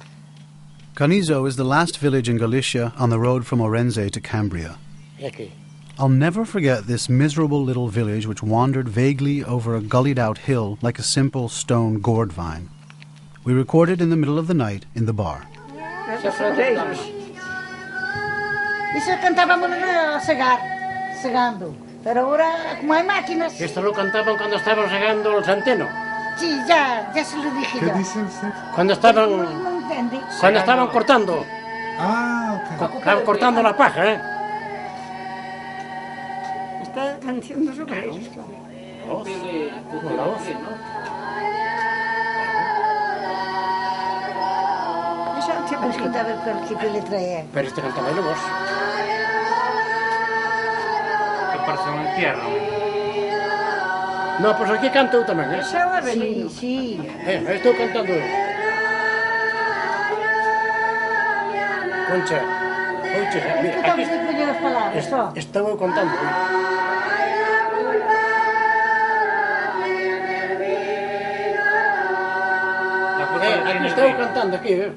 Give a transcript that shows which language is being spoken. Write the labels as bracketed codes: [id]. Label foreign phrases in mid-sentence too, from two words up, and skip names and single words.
[en] Canizo is the last village in Galicia on the road from Orense to Cambria. [gl] E aquí? [en] I'll never forget this miserable little village which wandered vaguely over a gullied-out hill like a simple stone gourd vine. We recorded in the middle of the night in the bar. [gl] Isso cantábamos segando. [es] Pero ahora, como hay máquinas... Esto lo cantaban cuando estaban regando el centeno. Sí, ya se lo dije yo. ¿Qué dice usted? Cuando estaban... No entendí. Cuando estaban cortando. Ah, ok. Estaban cortando la paja, ¿eh? Está haciendo sobre esto. La voz. Vamos a contar qué letra es. Pero este cantaba en voz. Que parece un entierro. [gl] No, pues aquí canto eu tamén, eh? [es] Sí, sí. [gl] Estou cantando eu. Concha, mira, aquí as palabras, só. estou eu contando. Aquí estou cantando, aquí, eh?